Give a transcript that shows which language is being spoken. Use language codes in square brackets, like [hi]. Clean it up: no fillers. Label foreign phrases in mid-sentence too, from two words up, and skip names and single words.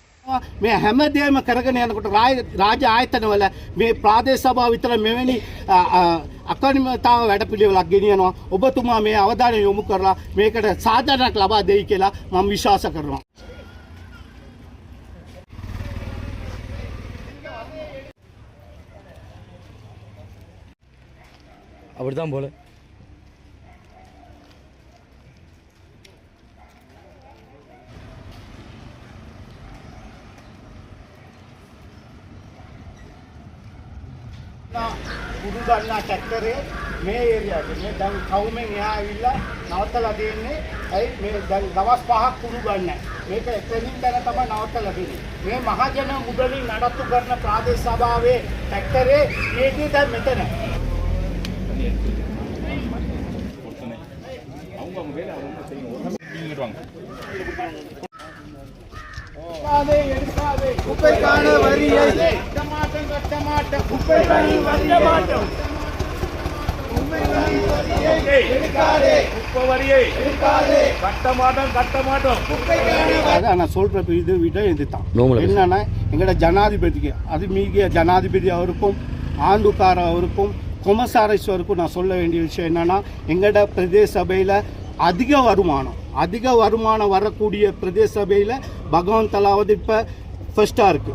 [si] මේ හැමදේම කරගෙන යනකොට රාජ්‍ය ආයතනවල මේ ප්‍රාදේශ සභාව විතර මෙවැනි අකණිමතාව වැඩපිළිවෙලක් ගෙනියනවා. ඔබතුමා මේ අවධානය යොමු කරලා මේකට සාධාරණයක් ලබා දෙයි කියලා මම විශ්වාස කරනවා. [ta] அப்படிதான் போல [si] කුඩු ගන්නා ට්‍රැක්ටරේ මේ ඒරියාවේ මේ දැන් කවුමෙන් එහා ඇවිල්ලා නවත්තලා දෙන්නේ. ඇයි මේ දැන් දවස් 5ක් කුඩු ගන්නෑ. මේක එතනින් දැන තමයි නවත්තලා දෙන්නේ. මේ මහජන මුදලින් නඩත්තු කරන ප්‍රාදේශ සභාවේ ට්‍රැක්ටරේ මේකේ දැන් මෙතන. [ta] குப்பைக்கான வரியை கட்டமாட்டம் குப்பைக்கான வரியை நான் சொல்ற இது விட இதுதான் என்னன்னா எங்களோட ஜனாதிபதிக்கு அது மீகிய ஜனாதிபதி அவருக்கும் ஆண்டுக்கார அவருக்கும் கொமசாரேஸ்வருக்கும் நான் சொல்ல வேண்டிய விஷயம் என்னன்னா எங்களோட பிரதேச சபையில் அதிக வருமானம் வரக்கூடிய பிரதேச சபையில் பகவந்தலாவது இப்போ ஃபர்ஸ்ட்டாக இருக்குது.